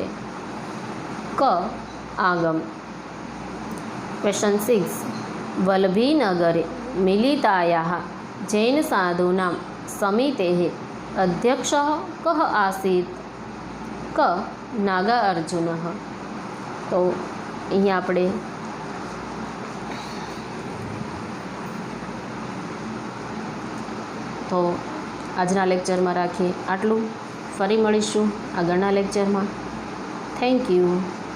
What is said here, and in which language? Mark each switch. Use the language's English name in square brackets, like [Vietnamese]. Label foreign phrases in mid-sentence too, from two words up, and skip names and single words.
[Sanskrit] क आगम। क्वेश्चन 6 वल्लभीनगरे मिलितायाः जैनसाधूनां समितेः अध्यक्षः कः आसीत्? क नागार्जुनः। [Gujarati] तो અહીં આપણે તો આજના લેક્ચરમાં રાખીએ આટલું. ફરી મળીશું આગળના લેક્ચરમાં. [English] thank you.